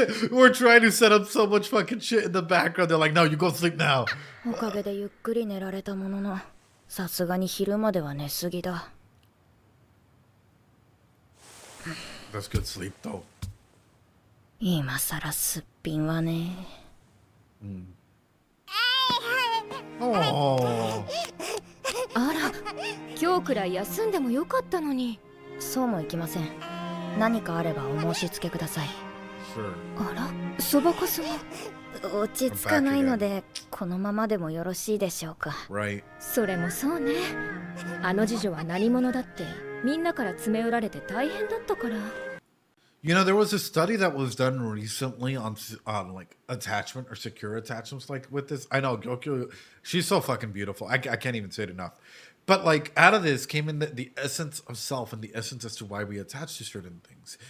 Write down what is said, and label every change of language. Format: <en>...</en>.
<en>We're trying to set up so much fucking shit in the background. They're like, no, you go sleep now.</en> <ja>おかげでゆっくり寝られたものの、さすがに昼までは寝すぎだ。</ja> <en>That's good sleep though.</en> <ja>今さらすっぴんはね。 Oh. あら、今日くらい休んでもよかったのに。そうもいきません。何かあればお申し付けください。</ja> <en>Sure.</en> <ja>あら、そばかすが。落ち着かないのでこのままでもよろしいでしょうか。</ja> <en>Right.</en> <ja>それもそうね。あの次女は何者だってみんなから詰め寄られて大変だったから。</ja> <en>You know, there was a study that was done recently on like attachment or secure attachments, like with this. I know Gyokyo, she's so fucking beautiful. I can't even say it enough. But like out of this came in the essence of self and the essence as to why we attach to certain things.</en>